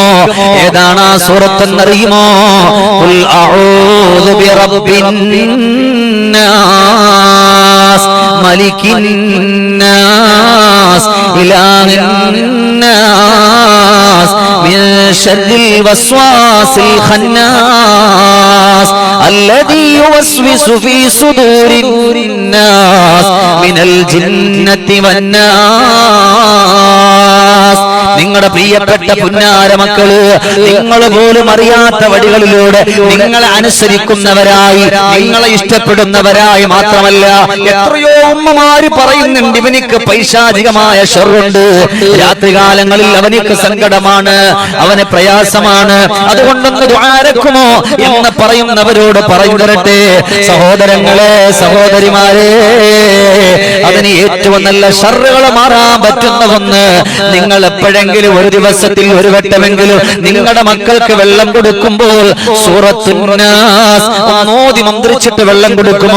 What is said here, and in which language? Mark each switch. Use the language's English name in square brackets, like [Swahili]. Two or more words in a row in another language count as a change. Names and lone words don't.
[Malayalam] ഏതാണ് ആ സൂറത്ത് എന്നറിയുമോ? [Arabic] قل أعوذ برب الناس ملك الناس إله الناس من شر الوسواس الخناس الذي يوسوس في صدور الناس من الجنة والناس. [Malayalam] നിങ്ങളുടെ പ്രിയപ്പെട്ട പുന്നാര മക്കള് നിങ്ങൾ പോലും അറിയാത്ത വഴികളിലൂടെ നിങ്ങളെ അനുസരിക്കുന്നവരായി, നിങ്ങളെ ഇഷ്ടപ്പെടുന്നവരായി മാത്രമല്ല, എത്രയോ ഉമ്മമാര് പറയുന്നുണ്ട് ഇവനിക്ക് പൈശാചികമായ ശർറുണ്ട്, രാത്രികാലങ്ങളിൽ അവനിക്ക് സങ്കടമാണ്, അവന് പ്രയാസമാണ്, അതുകൊണ്ടൊന്ന് ദുആരക്കുമോ എന്ന് പറയുന്നവരോട് പറഞ്ഞു തരട്ടെ, സഹോദരങ്ങളെ സഹോദരിമാരെ, അതിന് ഏറ്റവും നല്ല ശർറുകൾ മാറാൻ പറ്റുന്ന ഒന്ന്, നിങ്ങൾ എപ്പോഴെങ്കിലും ഒരു ദിവസത്തിൽ ഒരു വട്ടമെങ്കിലും നിങ്ങളുടെ മക്കൾക്ക് വെള്ളം കൊടുക്കുമ്പോൾ സൂറത്തുൻ നാസ് ഓതി മന്ത്രിച്ചിട്ട് വെള്ളം കൊടുക്കുമോ?